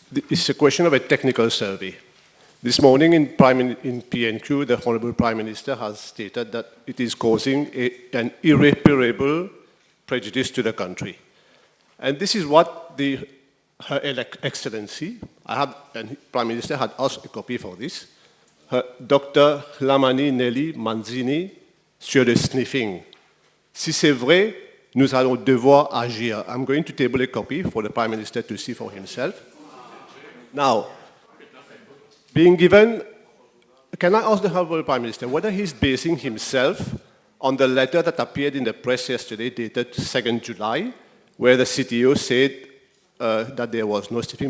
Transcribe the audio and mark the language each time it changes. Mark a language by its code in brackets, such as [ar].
[en] It's a question of a technical survey. This morning in PNQ, the Honorable Prime Minister has stated that it is causing an irreparable prejudice to the country. And this is what Her Excellency, and Prime Minister had asked a copy for this, Dr. [fr] Lamani Nelly Manzini sur le sniffing. Si c'est vrai, nous allons devoir agir. [en] I'm going to table a copy for the Prime Minister to see for himself. Now, being given, can I ask the Honorable Prime Minister whether he's basing himself on the letter that appeared in the press yesterday, dated 2nd July, where the CTO said that there was no sniffing?